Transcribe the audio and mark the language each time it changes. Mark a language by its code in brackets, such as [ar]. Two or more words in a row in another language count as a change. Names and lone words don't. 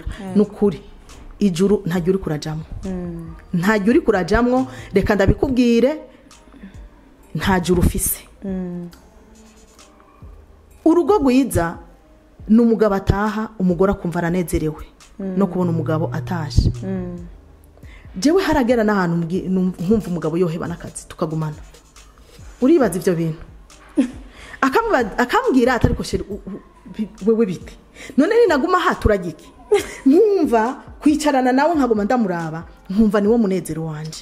[rn] Nukuri ijuru ntajya uri kurajamwo. Ntajya uri kurajamwo, reka ndabikubwire, nta juru ufise. Urugo rwiza ni umugabo ataha, umugore akumva aranezerewe no kubona umugabo atashe. Jewe haragera n'ahantu nkumva umugabo yoheba n'akazi tukagumana. Uribaza ivyo bintu. Akambwira atari ko sheri wewe bite. None ni naguma haturagiki. Nkumva kwicarana nawe nkaguma ndamuraba, nkumva niwo munezero wanje.